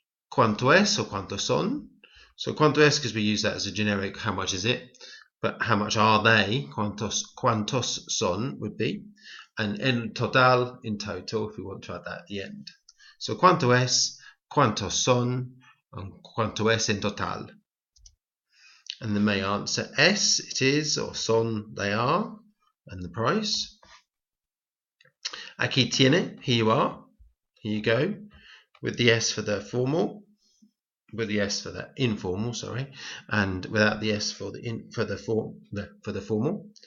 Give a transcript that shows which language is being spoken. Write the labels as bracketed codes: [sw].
[es] Cuánto es or cuántos son. [en] So [es] cuánto es [en] because we use that as a generic how much is it, but how much are they, [es] cuántos son [en] would be. And [es] en total, [en] in total, if we want to add that at the end. [es] So cuánto es, cuántos son, and cuánto es en total. [en] And the may answer es, it is, or son, they are, and the price. [es] Aquí tiene, [en] here you are, here you go, with the S for the formal, with the S for the informal, sorry, and without the S for the formal.